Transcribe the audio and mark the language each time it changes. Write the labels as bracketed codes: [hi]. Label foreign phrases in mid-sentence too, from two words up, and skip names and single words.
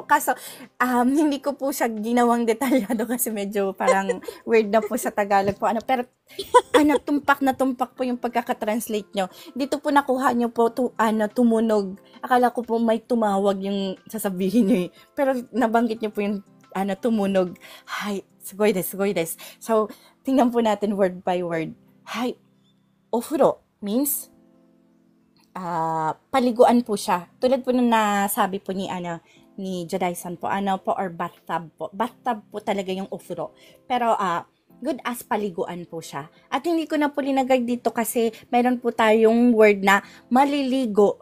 [tl] Kaso, hindi ko po siya ginawang detalyado kasi medyo parang weird na po sa Tagalog po. Pero, tumpak na tumpak po yung pagkakatranslate nyo. Dito po nakuha nyo po, tumunog. Akala ko po may tumawag yung sasabihin nyo eh. Pero, nabanggit nyo po yung, tumunog. Hay, [ja] すごいです. [tl] So, tingnan po natin [en] word by word. [tl] Hay, ofuro means, paliguan po siya. Tulad po nung nasabi po ni Jodai-san po, or bathtub po. Bathtub po talaga yung ofuro. Pero, good as paliguan po siya. At hindi ko na po linagay dito kasi meron po tayong word na maliligo.